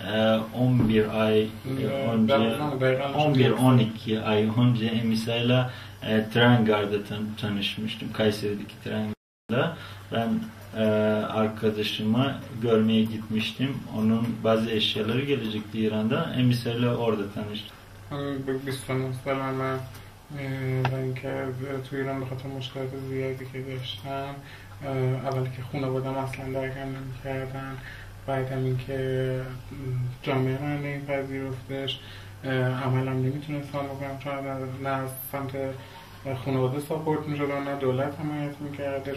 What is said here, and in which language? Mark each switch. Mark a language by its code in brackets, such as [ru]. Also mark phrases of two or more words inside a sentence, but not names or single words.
[tr] 11-12 ay önce Emisa'yla tren garda tanışmıştım. Kayseri'deki tren garda. Ben arkadaşımı görmeye gitmiştim. Onun bazı eşyaları gelecekti İran'da. Emisa'yla orada tanıştım. [fa] 29 سالمه و اینکه توی ایران به خاطر مشکلات زیادی که داشتم اول که خانواده‌ام اصلا درکم نمی‌کردن، بعدم اینکه جامعه من نمی‌پذیرفتش، عملم نمیتونستم بکنم چون نه از سمت خانواده ساپورت می‌شدن نه دولت حمایت می‌کردش.